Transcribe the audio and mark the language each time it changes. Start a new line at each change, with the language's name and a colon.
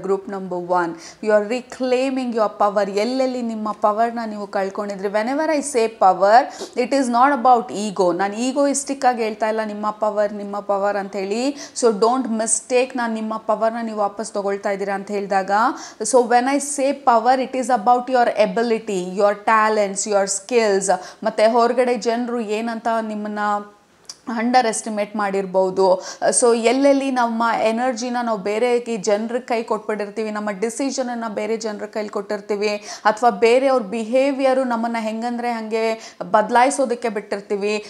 English: Group number 1, you are reclaiming your power.
Kannada: ಎಲ್ಲೆಲ್ಲಿ ನಿಮ್ಮ ಪವರ್ನ ನೀವು ಕಳ್ಕೊಂಡಿದ್ರಿ.
English: Whenever I say power, it is not about ego.
Kannada: ನಾನು egoistic ಆಗಿ ಹೇಳ್ತಾ ಇಲ್ಲ ನಿಮ್ಮ ಪವರ್ ಅಂತ ಹೇಳಿ. ಸೊ
English: don't mistake,
Kannada: ನಾನು ನಿಮ್ಮ ಪವರ್ನ ನೀವು ವಾಪಸ್ ತಗೊಳ್ತಾ ಇದ್ದೀರಾ ಅಂತ ಹೇಳಿದಾಗ.
English: So when I say power, it is about your ability, your talents, your skills.
Kannada: ಮತ್ತೆ ಹೊರಗಡೆ ಜನರು ಏನಂತ ನಿಮ್ಮನ್ನ ಅಂಡರ್ ಎಸ್ಟಿಮೇಟ್ ಮಾಡಿರ್ಬೋದು. ಸೊ ಎಲ್ಲೆಲ್ಲಿ ನಮ್ಮ ಎನರ್ಜಿನ ನಾವು ಬೇರೆ ಜನರ ಕೈ ಕೊಟ್ಬಿಟ್ಟಿರ್ತೀವಿ, ನಮ್ಮ ಡಿಸಿಷನನ್ನು ಬೇರೆ ಜನರ ಕೈಲಿ ಕೊಟ್ಟಿರ್ತೀವಿ, ಅಥವಾ ಬೇರೆಯವ್ರ ಬಿಹೇವಿಯರು ನಮ್ಮನ್ನು ಹೆಂಗಂದರೆ ಹಾಗೆ ಬದಲಾಯಿಸೋದಕ್ಕೆ ಬಿಟ್ಟಿರ್ತೀವಿ.